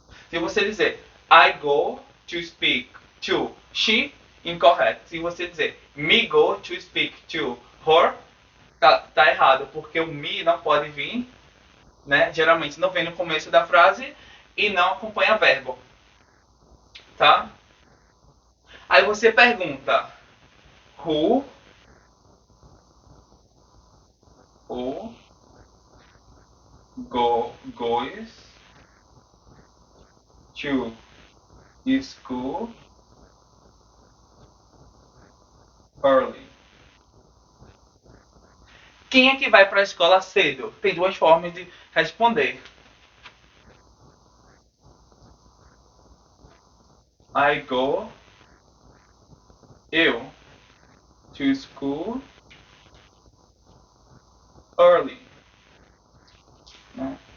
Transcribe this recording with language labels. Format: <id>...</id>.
<pt>Se você dizer</pt> <en>I go to speak to she,</en> <pt>incorreto. Se você dizer</pt> <en>me go to speak to her,</en> <pt>tá errado, porque o me não pode vir, né? Geralmente não vem no começo da frase e não acompanha verbo, tá? Aí você pergunta</pt> <en>who goes to school early.</en> <pt>Quem é que vai para a escola cedo? Tem duas formas de responder.</pt> <en>I go, eu, to school early. Né?</en>